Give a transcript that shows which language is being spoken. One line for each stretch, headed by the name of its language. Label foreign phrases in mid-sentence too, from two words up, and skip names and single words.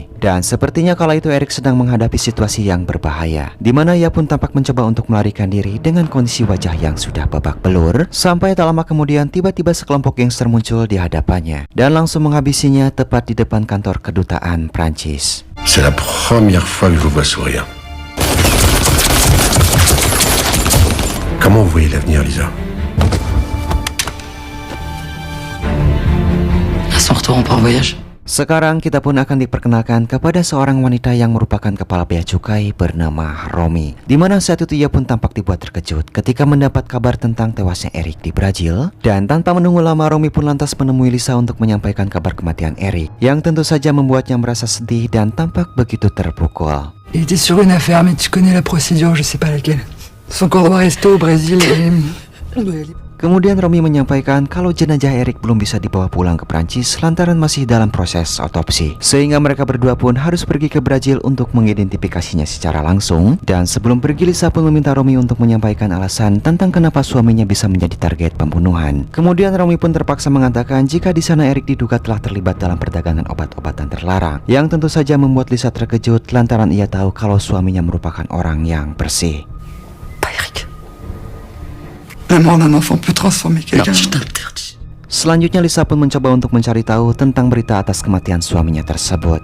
Indonesian: Dan sepertinya kala itu Eric sedang menghadapi situasi yang berbahaya, di mana ia pun tampak mencoba untuk melarikan diri dengan kondisi wajah yang sudah babak belur. Sampai tak lama kemudian tiba-tiba sekelompok gangster muncul di hadapannya dan langsung menghabisinya tepat di depan kantor kedutaan Prancis.
French: C'est la première fois que je vous vois sourire. Comment vous voyez l'avenir, Lisa? À son retour, on part en voyage.
Indonesian: Sekarang kita pun akan diperkenalkan kepada seorang wanita yang merupakan kepala bea cukai bernama Romy. Dimana saat itu ia pun tampak dibuat terkejut ketika mendapat kabar tentang tewasnya Eric di Brazil. Dan tanpa menunggu lama, Romy pun lantas menemui Lisa untuk menyampaikan kabar kematian Eric, yang tentu saja membuatnya merasa sedih dan tampak begitu terpukul.
French: Il était sur une affaire, mais tu connais la procédure, je sais pas laquelle. Son corps doit rester au Brésil et on doit y aller.
Indonesian: Kemudian Romy menyampaikan kalau jenazah Eric belum bisa dibawa pulang ke Prancis lantaran masih dalam proses otopsi, sehingga mereka berdua pun harus pergi ke Brazil untuk mengidentifikasinya secara langsung. Dan sebelum pergi, Lisa pun meminta Romy untuk menyampaikan alasan tentang kenapa suaminya bisa menjadi target pembunuhan. Kemudian Romy pun terpaksa mengatakan jika di sana Eric diduga telah terlibat dalam perdagangan obat-obatan terlarang, yang tentu saja membuat Lisa terkejut lantaran ia tahu kalau suaminya merupakan orang yang bersih.
French: La mort d'un enfant peut transformer quelqu'un. Je t'interdis.
Indonesian: Selanjutnya Lisa pun mencoba untuk mencari tahu tentang berita atas kematian suaminya tersebut.